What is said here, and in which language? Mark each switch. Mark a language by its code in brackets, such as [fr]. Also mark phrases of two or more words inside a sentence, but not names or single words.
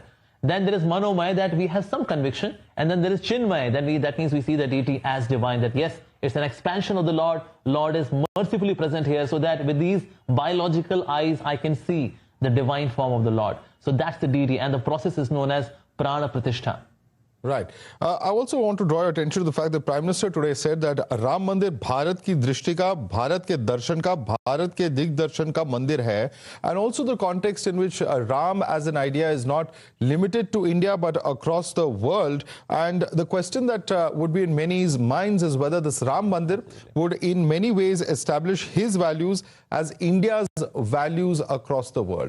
[en] Then there is Manomaya, that we have some conviction, and then there is Chinmaya, that means we see the deity as divine, that yes, it's an expansion of the Lord. Lord is mercifully present here, so that with these biological eyes, I can see the divine form of the Lord. So that's the deity, and the process is known as Prana Pratishtha. Right. I also want to draw your attention to the fact that Prime Minister today said that Ram Mandir [hi] भारत की दृष्टि का, भारत के दर्शन का, भारत के दिग्दर्शन का मंदिर है. [en] And also the context in which Ram as an idea is not limited to India but across the world. And the question that would be in many's minds is whether this Ram Mandir would in many ways establish his values as India's values across the world.